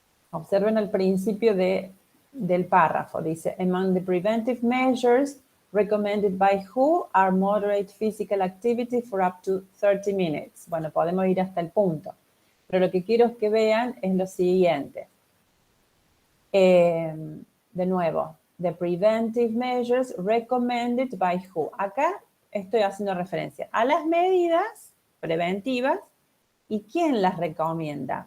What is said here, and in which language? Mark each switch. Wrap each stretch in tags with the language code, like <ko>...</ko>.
<es>Observen el principio del párrafo. Dice,</es> <en>among the preventive measures recommended by WHO are moderate physical activity for up to 30 minutes.</en> <es>Bueno, podemos ir hasta el punto. Pero lo que quiero que vean es lo siguiente. De nuevo,</es> <en>the preventive measures recommended by WHO.</en> <es>Acá estoy haciendo referencia a las medidas preventivas y quién las recomienda.</es>